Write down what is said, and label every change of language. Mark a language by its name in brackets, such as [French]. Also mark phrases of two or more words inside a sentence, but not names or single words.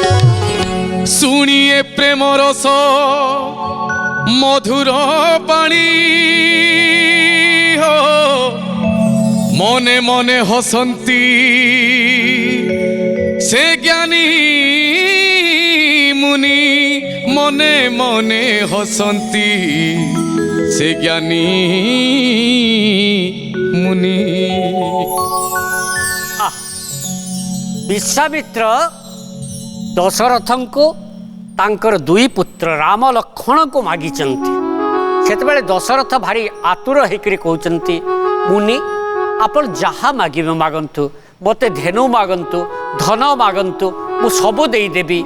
[Odia] ଶୁଣିଏ ପ୍ରେମ ରସ ମଧୁର ବାଣୀ, ମନେ ମନେ ହସନ୍ତି ସେ ଜ୍ଞାନୀ ମୁନି। ମନେ ମନେ ହସନ୍ତି ସେ ଜ୍ଞାନୀ ମୁନି। ବିଶ୍ୱାମିତ୍ର ଦଶରଥଙ୍କୁ ତାଙ୍କର ଦୁଇ ପୁତ୍ର ରାମ ଲକ୍ଷ୍ମଣଙ୍କୁ ମାଗିଛନ୍ତି। ସେତେବେଳେ ଦଶରଥ ଭାରି ଆତୁର ହେଇକରି କହୁଛନ୍ତି, ମୁନି ଆପଣ ଯାହା ମାଗିବେ ମାଗନ୍ତୁ, ମୋତେ ଧେନୁ ମାଗନ୍ତୁ, ଧନ ମାଗନ୍ତୁ, ମୁଁ ସବୁ ଦେଇଦେବି।